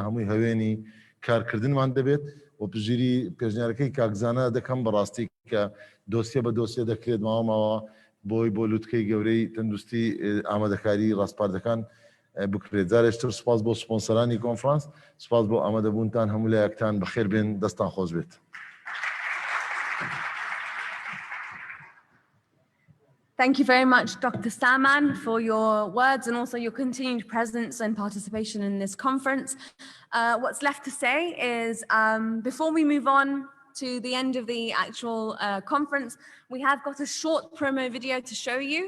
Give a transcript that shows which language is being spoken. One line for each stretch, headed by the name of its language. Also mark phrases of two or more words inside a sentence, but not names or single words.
Central Kurdish: هەمووی هەوێنی کارکردنمان دەبێت و پژیری پێشنیارەکەی کاکزانە دەکەم بەڕاستی کە دۆسیە بە دۆسیە دەکرێت ماوەماوە بۆی بۆ لووتکەی گەورەی تەندروستی ئامادەکاری ڕاستپاردەکان بکرێت جارێشتر سپاس بۆ سپۆنسەرانی کۆنفرانس سپاس بۆ ئامادەبوونتان هەموو لایەکتان بەخێر بێن دەستان خۆش بێت.
English: Thank you very much, Dr. Saman, for your words and also your continued presence and participation in this conference. What's left to say is before we move on to the end of the actual conference, we have got a short promo video to show you.